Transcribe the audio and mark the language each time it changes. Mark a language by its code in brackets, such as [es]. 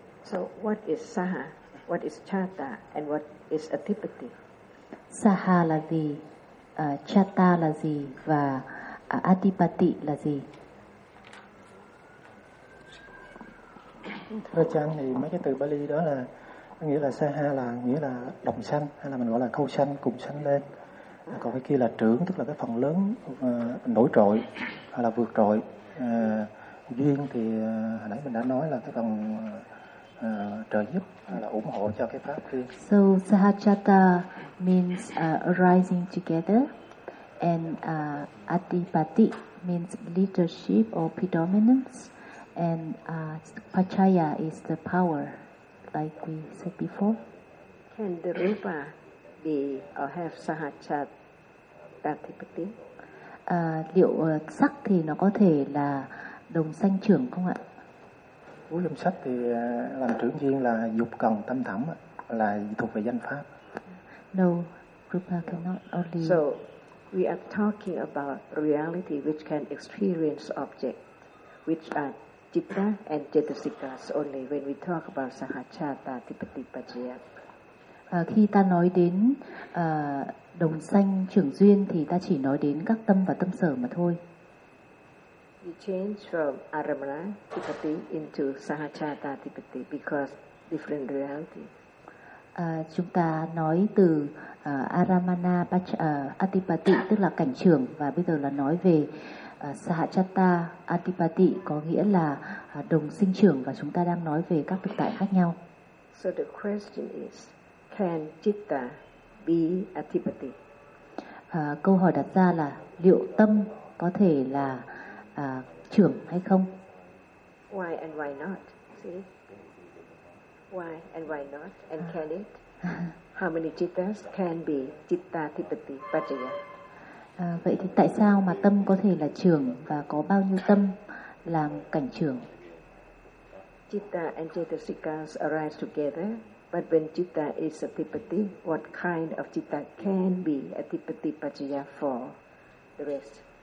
[en] So what is saha, what is chata, and what is adipati? [vi] Saha là gì, chata là gì, và adipati là gì? Thưa Trang, thì mấy cái từ Bali đó là nghĩa là saha, là nghĩa là đồng sanh, hay là mình gọi là câu sanh, cùng sanh lên. còn cái kia là trưởng, tức là cái phần lớn nổi trội hoặc là vượt trội. Duyên thì hồi nãy mình đã nói là cái phần trợ giúp là ủng hộ cho cái pháp kia. [en] So sahachata means arising together, and adipati means leadership or predominance, and pachaya is the power, like we said before. Can the rupa be or have sahachata adipati? [vi] Liệu sắc thì nó có thể là đồng sanh trưởng không ạ? Cuối trong sách thì làm trưởng duyên là dục cần tâm thẩm, là thuộc về danh pháp. [en] No, rupa cannot only. So we are talking about reality which can experience object, which are citta and cetasikas only when we talk about sahachata adipati pachaya. [vi] Khi ta nói đến đồng sanh trưởng duyên thì ta chỉ nói đến các tâm và tâm sở mà thôi. [en] We change from aramana tipati into sahachata tipati because different reality. [vi] Chúng ta nói từ aramana atipati tức là cảnh trưởng, và bây giờ là nói về sahachata atipati có nghĩa là đồng sinh trưởng, và chúng ta đang nói về các thực tại khác nhau. [en] So the question is, can citta be atipati? [vi] Câu hỏi đặt ra là liệu tâm có thể là trưởng hay không? [en] Why and why not? See? Why and why not? And can it? How many cittas can be citta adipati pachaya? [vi] Vậy thì tại sao mà tâm có thể là trưởng, và có bao nhiêu tâm làm cảnh trưởng? [en] Citta and cetasikas arise together, but when citta is adipati, what kind of citta can be adipati pachaya for the rest?